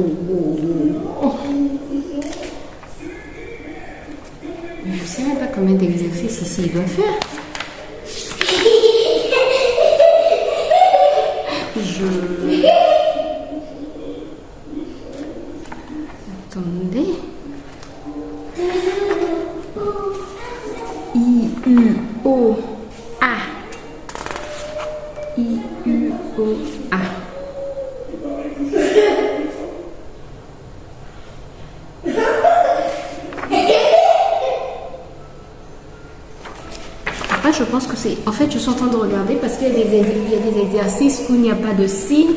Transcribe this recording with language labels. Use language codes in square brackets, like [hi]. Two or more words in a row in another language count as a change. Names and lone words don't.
[fr] Je ne sais même pas combien d'exercices ici il doit faire. Attendez. I-U-O-A. I-U-O-A. Après, je pense que c'est... En fait, je suis en train de regarder parce qu'il y a des exercices où il n'y a pas de signe.